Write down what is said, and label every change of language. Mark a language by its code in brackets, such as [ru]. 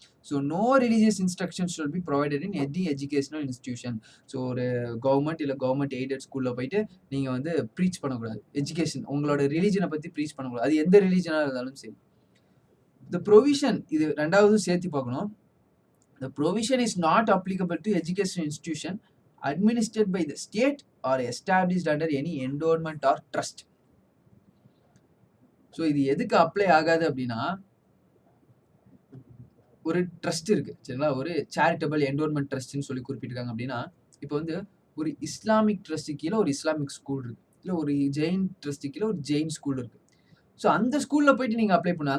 [en] So no religious instructions should be provided in any educational institution. [ta] So ஒரு government இல்ல government aided ஸ்கூல்ல போயிட்டு நீங்க வந்து ப்ரீச் பண்ணக்கூடாது. எஜுகேஷன் உங்களோட ரிலிஜியன பத்தி ப்ரீச் பண்ணக்கூடாது. அது எந்த ரிலிஜியனா இருந்தாலும் சரி. தி ப்ரொவிஷன் இது 2வது சேர்த்து பார்க்கணும். [en] The provision is not applicable to educational institution administered by the state or established under any endowment or trust. [ta] So இது எதுக்கு அப்ளை ஆகாது அப்படின்னா, ஒரு ட்ரஸ்ட் இருக்கு சரிங்களா? ஒரு சேரிட்டபிள் என்டோன்மெண்ட் ட்ரஸ்ட்னு சொல்லி குறிப்பிட்டிருக்காங்க அப்படின்னா, இப்போ வந்து ஒரு இஸ்லாமிக் ட்ரஸ்ட் கீழ ஒரு இஸ்லாமிக் ஸ்கூல் இருக்கு. இல்ல ஒரு ஜெயின் ட்ரஸ்ட் கீழ ஒரு ஜெயின் ஸ்கூல் இருக்கு. ஸோ அந்த ஸ்கூல்ல போயிட்டு நீங்க அப்ளை பண்ணணும்.